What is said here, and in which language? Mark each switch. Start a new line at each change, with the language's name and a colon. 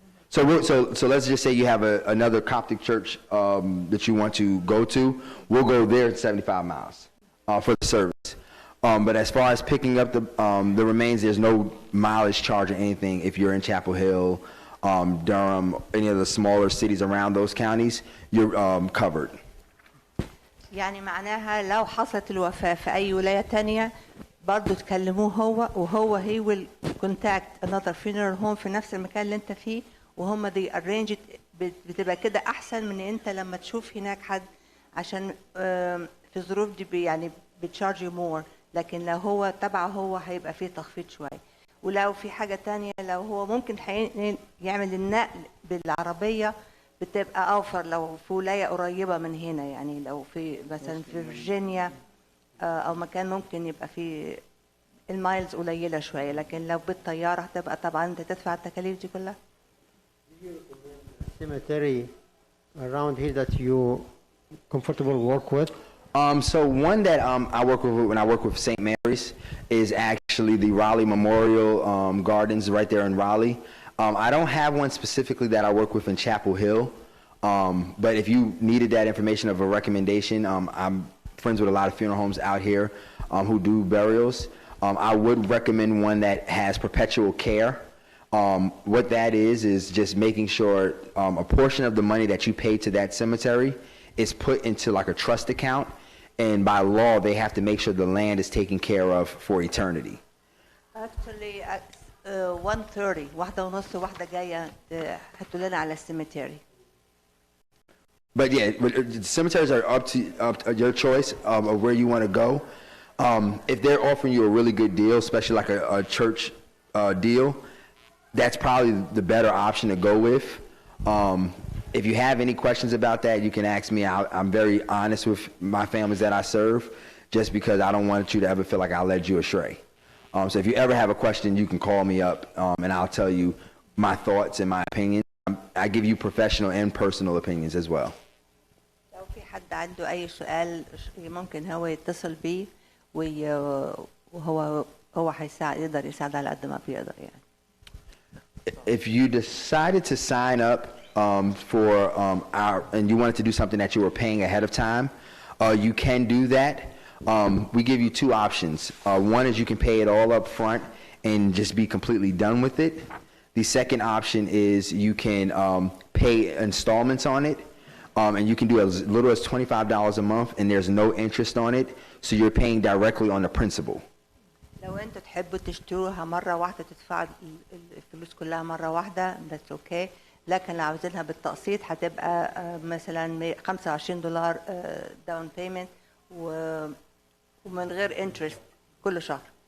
English: So let's just say you have another Coptic church that you want to go to. We'll go there at 75 miles for the service. But as far as picking up the remains, there's no mileage charge or anything if you're in Chapel Hill, Durham, any of the smaller cities around those counties, you're covered.
Arabic: يعني معناها لو حصلت الوفاة في أي ولاية تانية برضو تكلموه هو وهو
English: he will contact another funeral home
Arabic: في نفس المكان اللي انت فيه وهم
English: they arrange it.
Arabic: بتبقى كده أحسن من انت لما تشوف هناك حد عشان في الظروف دي يعني بتشارج مور، لكن لو هو تبعه هو هيبقى فيه تخفيض شوية. ولو في حاجة تانية لو هو ممكن يعمل النقل بالعربية بتبقى أوفر لو في ولاية قريبة من هنا، يعني لو في مثلا في فيرجينيا أو مكان ممكن يبقى فيه المايلز قليلة شوية، لكن لو بالطيارة هتبقى طبعا أنت تدفع التكاليف دي كلها.
English: Cemetery around here that you comfortable work with? So one that I work with when I work with St. Mary's is actually the Raleigh Memorial Gardens right there in Raleigh. I don't have one specifically that I work with in Chapel Hill, but if you needed that information of a recommendation, I'm friends with a lot of funeral homes out here who do burials. I would recommend one that has perpetual care. What that is just making sure a portion of the money that you pay to that cemetery is put into like a trust account, and by law they have to make sure the land is taken care of for eternity.
Arabic: Actually, 1:30 واحدة ونص واحدة جاية هاتوا لنا على السيمتري.
English: But yeah, the cemeteries are up to your choice of where you want to go. If they're offering you a really good deal, especially like a church deal, that's probably the better option to go with. If you have any questions about that, you can ask me. I'm very honest with my families that I serve, just because I don't want you to ever feel like I led you astray. So if you ever have a question, you can call me up, and I'll tell you my thoughts and my opinions. I give you professional and personal opinions as well.
Arabic: لو في حد عنده أي سؤال ممكن هو يتصل بيه وهو يقدر يساعد على قد ما بيقدر يعني.
English: If you decided to sign up for and you wanted to do something that you were paying ahead of time, you can do that. We give you two options. One is you can pay it all up front and just be completely done with it. The second option is you can pay installments on it, and you can do as little as $25 a month, and there's no interest on it, so you're paying directly on the principal.
Arabic: لو انتوا تحبوا تشتروها مرة واحدة تدفعوا الفلوس كلها مرة واحدة
English: that's okay.
Arabic: لكن لو عاوزينها بالتقسيط هتبقى مثلا $25 داون بيمنت ومن غير انترست كل شهر.